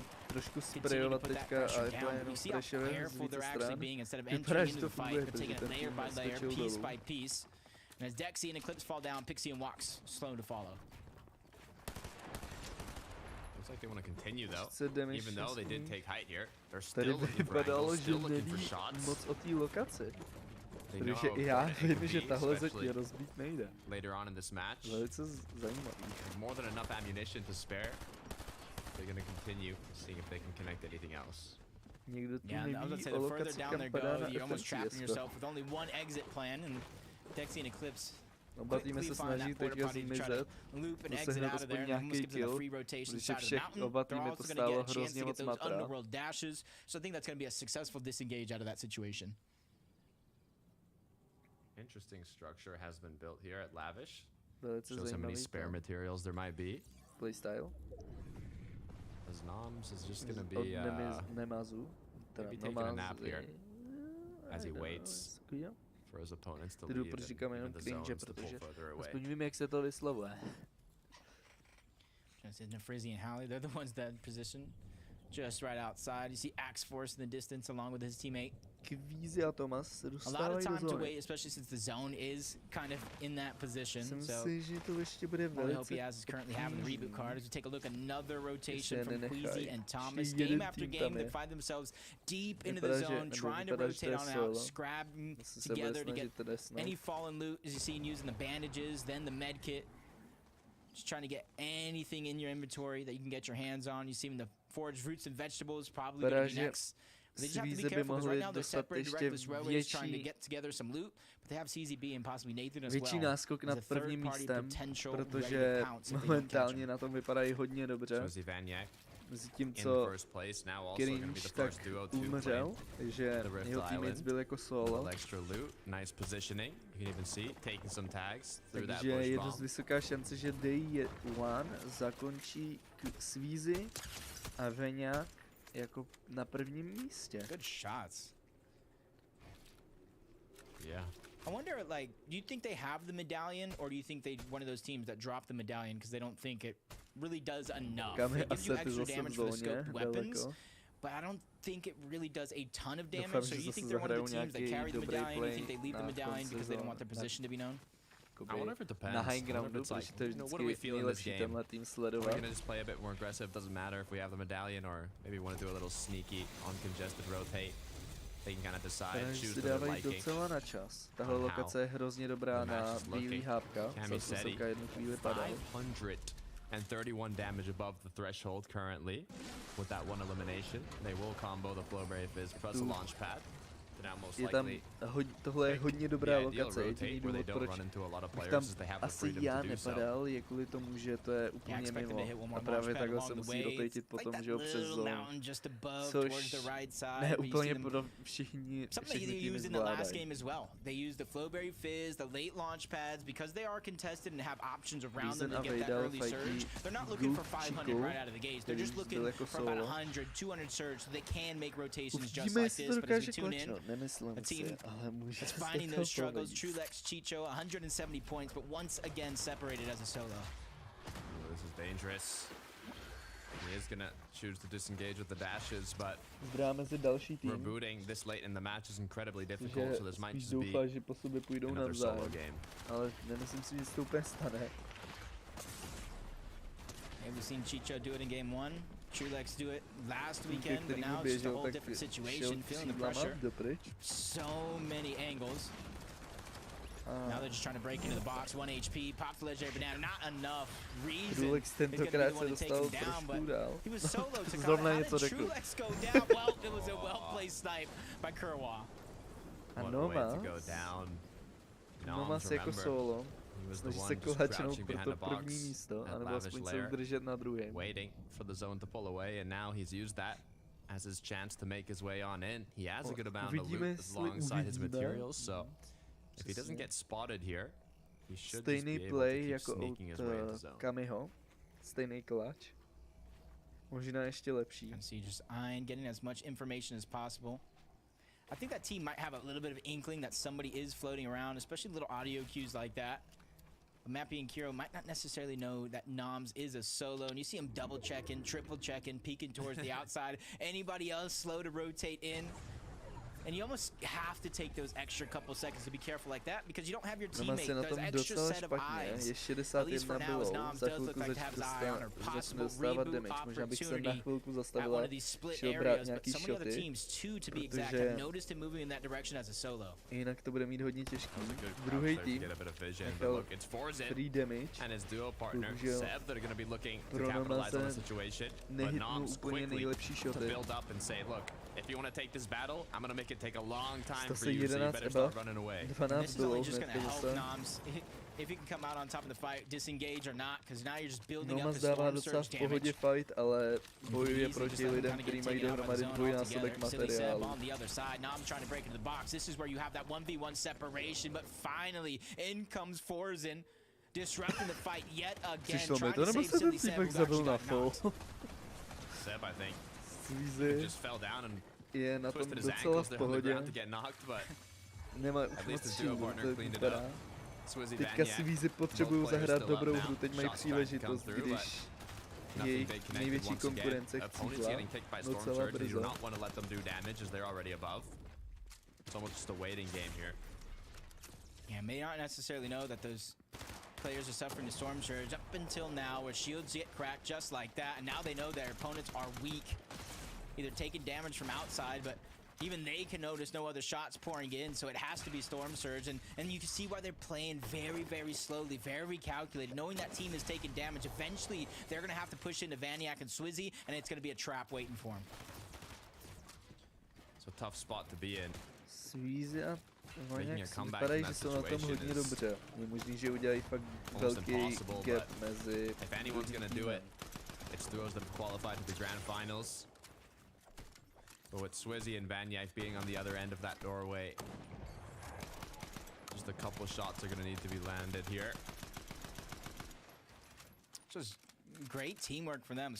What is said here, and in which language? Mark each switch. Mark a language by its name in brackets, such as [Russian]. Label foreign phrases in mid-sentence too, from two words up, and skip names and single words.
[English] Continue to put that pressure down. You see how careful they're actually being instead of entering into the fight, but taking it layer by layer, piece by piece. And as Dexy and Eclipse fall down, Pixie and Wax slow to follow. Looks like they want to continue though, even though they did take height here. They're still looking for angles, still looking for shots. [Czech] Protože i já vím, že tahle zeď rozbít nejde. [English] Later on in this match, [Czech] velice zajímavý. [English] More than enough ammunition to spare. They're going to continue seeing if they can connect anything else. [Czech] Někdo tu [English] I was going to say, the further down they go, you're almost trapping yourself with only one exit plan, and Dexy and Eclipse quickly find that porta potty to try to loop and exit out of there, and almost gives them a free rotation side of the mountain. They're also going to get a chance to get those underworld dashes, so I think that's going to be a successful disengage out of that situation. Interesting structure has been built here at Lavish. Shows how many spare materials there might be. Playstyle. As Noms is just gonna be maybe taking a nap here as he waits for his opponents to leave and the zones to pull further away. [Czech] Aspoň vím, jak se to vyslovuje. [English] Nefrizzy and Hallie, they're the ones that position just right outside. You see Axe Force in the distance along with his teammate. [Czech] Kvízy a Tomas se dostávají do zóny. [English] A lot of time to wait, especially since the zone is kind of in that position. So I hope he is currently having the reboot card. As we take a look, another rotation from Queasy and Thomas. Game after game, they find themselves deep into the zone, trying to rotate on out, scrabbing together to get any fallen loot, as you see using the bandages, then the med kit. Just trying to get anything in your inventory that you can get your hands on. You see the foraged fruits and vegetables probably going to be next. They just have to be careful because right now they're separated Reckless Railways trying to get together some loot, but they have CZB and possibly Nathan as well. [Czech] Větší náskok nad prvním místem, protože momentálně na tom vypadají hodně dobře. Zatímco Kirinč tak umřel, že jeho teammates byl jako solo. Takže je dost vysoká šance, že Day One zakončí Sweezy a Veňák jako na prvním místě. [English] Good shots. Yeah. I wonder, like, do you think they have the medallion, or do you think they're one of those teams that drop the medallion because they don't think it really does enough? It gives you extra damage for the scoped weapons, but I don't think it really does a ton of damage. So you think they're one of the teams that carry the medallion? You think they leave the medallion because they don't want their position to be known? I wonder if it depends. [Czech] Na [English] high groundu, [Czech] protože to je vždycky nejlepší tenhle tým sledovat. [English] We're gonna just play a bit more aggressive. Doesn't matter if we have the medallion, or maybe want to do a little sneaky, uncongested rotate. They can kind of decide, choose their liking. [Czech] Docela na čas. Tahle lokace je hrozně dobrá na bílý hápka. Vysoká jednu chvíli padá. [English] 531 damage above the threshold currently. With that one elimination, they will combo the Flowberry Fizz plus a launch pad. [Czech] Je tam, tohle je hodně dobrá lokace, jediný důvod, proč bych tam asi já nepadal, je kvůli tomu, že to je úplně mimo. A právě takhle se musí rotatit potom, že ho přes zónu. Což ne úplně pro všechny týmy zvládají. [English] They use the Flowberry Fizz, the late launch pads, because they are contested and have options around them to get that early surge. They're not looking for 500 right out of the gates, they're just looking for about 100, 200 surge so they can make rotations just like this, but as we tune in, a team that's finding those struggles. Trulex, Chicho, 170 points, but once again separated as a solo. Ooh, this is dangerous. He is gonna choose to disengage with the dashes, but rebooting this late in the match is incredibly difficult, so this might just be another solo game. [Czech] Ale nemyslím si, že se to úplně stane. [English] We've seen Chicho do it in game 1. Trulex do it last weekend, but now it's just a whole different situation, feeling the pressure. So many angles. Now they're just trying to break into the box. 1 HP, pops the legendary banana. Not enough reason. [Czech] Trulex tentokrát se dostal trošku dál. [English] He was solo to How did Trulex go down? Well, it was a well-placed snipe by Kerwa. [Czech] A Nomas jako solo. Snaží se klačnout pro to první místo, anebo aspoň se udržet na druhém. [English] Waiting for the zone to pull away, and now he's used that as his chance to make his way on in. He has a good amount of loot alongside his materials, so if he doesn't get spotted here, he should just be able to keep sneaking his way into zone. [Czech] Kamiho, stejný klač. Možná ještě lepší. [English] And see just eyeing, getting as much information as possible. I think that team might have a little bit of inkling that somebody is floating around, especially little audio cues like that. Mappy and Kiro might not necessarily know that Noms is a solo, and you see him double checking, triple checking, peeking towards the outside. Anybody else slow to rotate in? And you almost have to take those extra couple seconds to be careful like that, because you don't have your teammate those extra set of eyes. At least for now, as Noms does look like to have his eye on her possible reboot opportunity at one of these split areas, but some of the other teams, too, to be exact, have noticed him moving in that direction as a solo. [Czech] Jinak to bude mít hodně těžký. Druhý tým nechal [English] free damage. [Czech] Bohužel pro Nomaze nehytnul úplně nejlepší shoty. [English] If you want to take this battle, I'm gonna make it take a long time for you, so you better start running away. This is only just gonna help Noms if he can come out on top of the fight, disengage or not, because now you're just building up the storm surge damage. Fight, [Czech] ale bojuje proti lidem, kteří mají dohromady dvojnásobek materiálu. [English] On the other side, Noms trying to break into the box. This is where you have that 1v1 separation, but finally in comes Forzen, disrupting the fight yet again, trying to save Silly Seb, who actually got knocked. Seb, I think. Sweezy just fell down and [Czech] je na tom docela v pohodě. Nemá už moc shieldu, to vypadá. Teďka si Sweezy potřebují zahrát dobrou hru, teď mají příležitost, když jejich největší konkurence chcípla docela brzo. [English] Yeah, may not necessarily know that those players are suffering the storm surge up until now, where shields get cracked just like that, and now they know their opponents are weak, either taking damage from outside, but even they can notice no other shots pouring in, so it has to be storm surge, and you can see why they're playing very, very slowly, very calculated, knowing that team is taking damage. Eventually, they're going to have to push into Vaniac and Swizzy, and it's going to be a trap waiting for them. It's a tough spot to be in. [Czech] Sweezy a Vaniac vypadají, že jsou na tom hodně dobře. Je možný, že udělají fakt velký gap mezi [English] It's duos that have qualified to the grand finals. But with Swizzy and Vanyek being on the other end of that doorway, just a couple shots are going to need to be landed here. Just great teamwork from them.